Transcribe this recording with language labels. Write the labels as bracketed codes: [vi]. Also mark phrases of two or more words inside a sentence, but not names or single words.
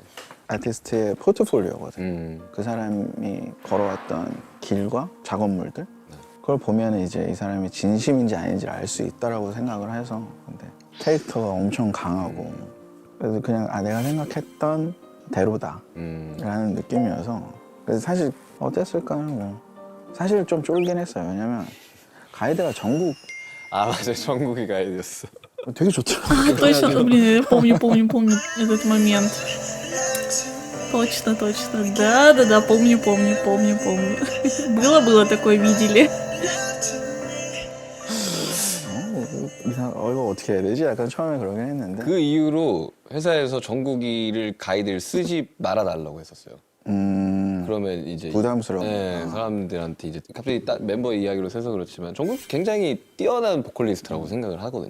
[ko] 아티스트의 포트폴리오거든. 그 사람이 걸어왔던 길과 작업물들 그걸 보면 이제 이 사람이 진심인지 아닌지를 알 수 있다라고 생각을 해서 근데 캐릭터가 엄청 강하고 그래서 그냥 내가 생각했던 대로다 라는 느낌이어서 그래서 사실 어땠을까는 뭐 사실 좀 쫄긴 했어요. 왜냐면 가이드가 전국 아 맞아요. 정국이 가이드였어. 되게 좋더라고요. [ru] А, точно, блин, я помню этот момент. Точно. Да, помню. Было такое, видели. [ko] 이거 어떻게 해야 되지? 약간 처음에 그러긴 했는데 그 이후로 회사에서 정국이를 가이드를 쓰지 말아달라고 했었어요. 그러면 이제 부담스러워. 네, 사람들한테 이제 갑자기 멤버 이야기로 새서 그렇지만 정국 굉장히 뛰어난 보컬리스트라고 생각을 하거든요.